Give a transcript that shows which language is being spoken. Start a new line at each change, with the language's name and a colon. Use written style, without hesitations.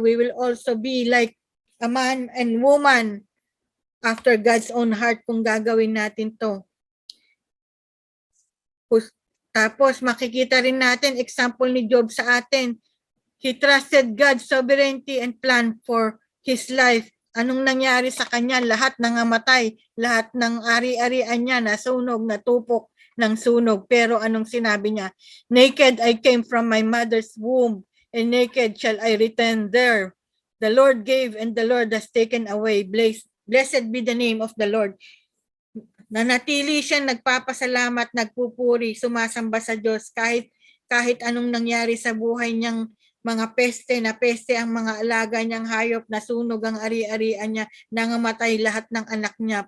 English: We will also be like a man and woman after God's own heart
Filipino: kung gagawin natin to. Tapos makikita rin natin example ni Job sa atin.
English: He trusted God's sovereignty and plan for his life.
Filipino: Anong nangyari sa kanya? Lahat nangamatay, lahat ng ari-arian niya nasunog, natupok. ng sunog. Pero anong sinabi niya?
English: Naked I came from my mother's womb, and naked shall I return there. The Lord gave and the Lord has taken away. Blessed be the name of the Lord.
Filipino: Nanatili siyang nagpapasalamat, nagpupuri, sumasamba sa Diyos kahit anong nangyari sa buhay niyang mga peste ang mga alaga niyang hayop, nasunog ang ari-arian niya, nangamatay lahat ng anak niya.